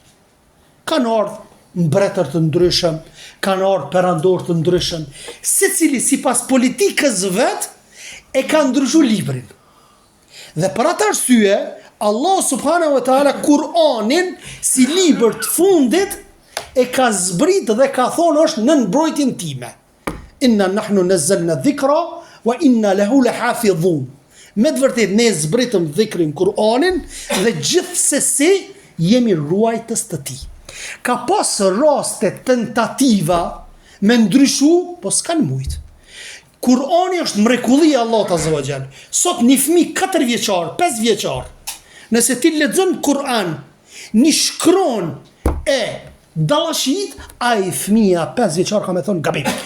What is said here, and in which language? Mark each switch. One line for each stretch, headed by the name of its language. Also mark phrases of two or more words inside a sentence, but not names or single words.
Albanian: Kanë ardhur mbretër të ndryshëm, kanë ardhur perandor të ndryshëm, secili sipas politikës vet e ka ndryshuar librin. Dhe për atë arsye,
Arabic: الله سبحانه وتعالى
Albanian: Kur'anin si libër të fundit e ka zbrit dhe ka thonë është në mbrojtjen time.
Arabic: إنا نحن نزلنا الذكر وإنا له لحافظون.
Albanian: Me të vërtetë ne zbritëm dhikrin Kur'anin dhe gjithsesi jemi ruajtës të tij. Ka pas raste tentativa me ndryshu, po s'kan mujt. Kur'ani është mrekullia e Allahut
Arabic: عز وجل.
Albanian: Sot një fëmijë 4 vjeçar, 5 vjeçar, nëse ti lexon Kur'an, një shkron e dallashit, ai fëmia 5 vjeçar ka më thon gabim.